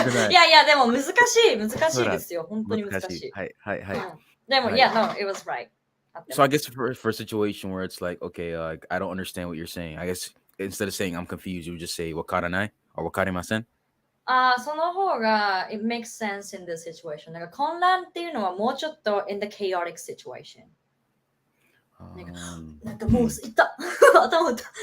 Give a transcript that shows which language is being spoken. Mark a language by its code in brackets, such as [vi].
[ja] いや、でも難しいですよ。本当に難しい。はい。 [en] でも、yeah, no, it was right. So I guess for a situation where it's like, okay, I don't understand what you're saying. I guess instead of saying I'm confused, you would just say [ja] わからない [en] or [ja] わかりません。その方が [en] it makes sense in this situation. [ja] なんか混乱っていうのはもうちょっと [en] in the chaotic situation. [ja] なんかもういった頭打った。